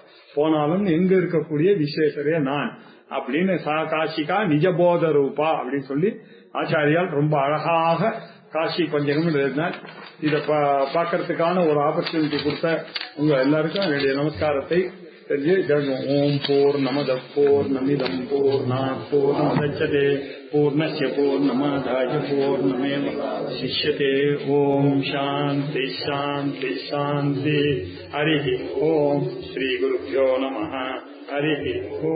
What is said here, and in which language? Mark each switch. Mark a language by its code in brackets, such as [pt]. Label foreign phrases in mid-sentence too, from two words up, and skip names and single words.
[ta] போனாலும் எங்க இருக்கக்கூடிய விஸ்வேசரே நான் அப்படின்னு [sa] काशिका निजबोध रूपा [ta] அப்படின்னு சொல்லி ஆச்சாரியால் ரொம்ப அழகாக காசி பஞ்சகம் எழுதினார். இதை பார்க்கறதுக்கான ஒரு ஆப்பர்ச்சுனிட்டி கொடுத்த உங்க எல்லாருக்கும் என்னுடைய நமஸ்காரத்தை தெரிஞ்சு. [sa] ओं पूर्णमदः पूर्णमिदं पूर्णात् पूर्णमुदच्यते पूर्णस्य पूर्णमादाय पूर्णमेवावशिष्यते. ओं शान्ति शान्ति शान्ति. हरि ओं। श्री गुरुभ्यो नमः. हरि ओं.